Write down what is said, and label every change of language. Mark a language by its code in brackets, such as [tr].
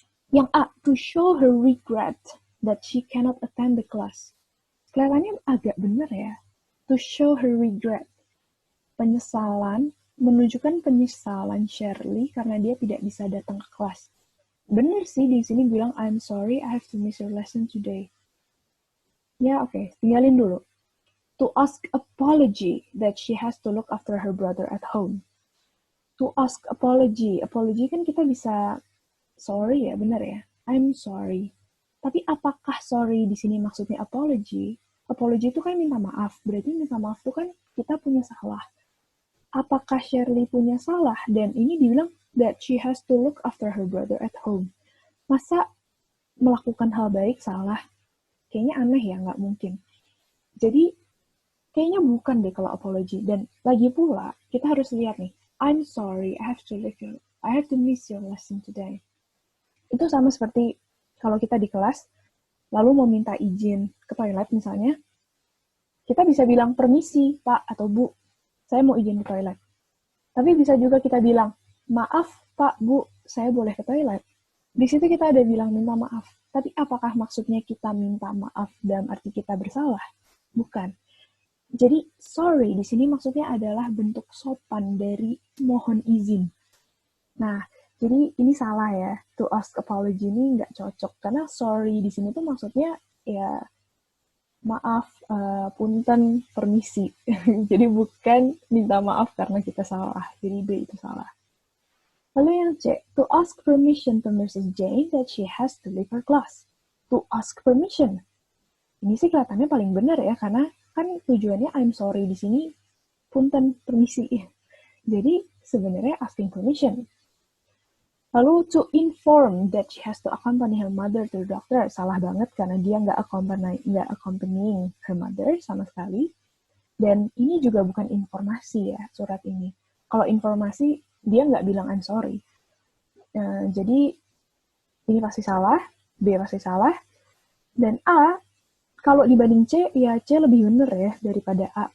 [id] Yang A, [en] to show her regret that she cannot attend the class. [id] Kelihatannya agak benar ya. [en] To show her regret. [id] Penyesalan, menunjukkan penyesalan Shirley karena dia tidak bisa datang ke kelas. Bener sih di sini bilang, [en] I'm sorry, I have to miss your lesson today. [id] Ya oke, tinggalin dulu. [en] To ask apology that she has to look after her brother at home. To ask apology. Apology [id] kan kita bisa [en] sorry [id] ya, bener ya? [en] I'm sorry. [id] Tapi apakah sorry di sini maksudnya apology? Apology itu kan minta maaf. Berarti minta maaf itu kan kita punya salah. Apakah Shirley punya salah? Dan ini dibilang [en] that she has to look after her brother at home. [id] Masa melakukan hal baik salah? Kayaknya aneh ya, nggak mungkin. Jadi, kayaknya bukan deh kalau apology. Dan lagi pula, kita harus lihat nih. [en] I'm sorry, I have to miss your lesson today. [id] Itu sama seperti kalau kita di kelas, lalu mau minta izin ke toilet misalnya, kita bisa bilang permisi, Pak atau Bu, saya mau izin ke toilet. Tapi bisa juga kita bilang, maaf Pak, Bu, saya boleh ke toilet. Di situ kita ada bilang minta maaf. Tapi apakah maksudnya kita minta maaf dalam arti kita bersalah? Bukan. Jadi, sorry di sini maksudnya adalah bentuk sopan dari mohon izin. Nah, jadi ini salah ya. [en] To ask apology [id] ini nggak cocok. Karena sorry di sini tuh maksudnya ya maaf, punten, permisi. Jadi bukan minta maaf karena kita salah. Jadi B itu salah. Lalu yang C, [en] to ask permission to Mrs. Jane that she has to leave her class. [id] To ask permission. Ini sih kelihatannya paling benar ya, karena kan tujuannya [en] I'm sorry [id] di sini, punten, permisi. Jadi sebenarnya [en] asking permission. [id] Lalu [en] to inform that she has to accompany her mother to the doctor. [id] Salah banget karena dia nggak [en] accompanying her mother [id] sama sekali. Dan ini juga bukan informasi ya, surat ini. Kalau informasi, dia nggak bilang [en] I'm sorry. [id] Jadi ini pasti salah, B pasti salah. Dan A, kalau dibanding C, ya C lebih bener ya daripada A.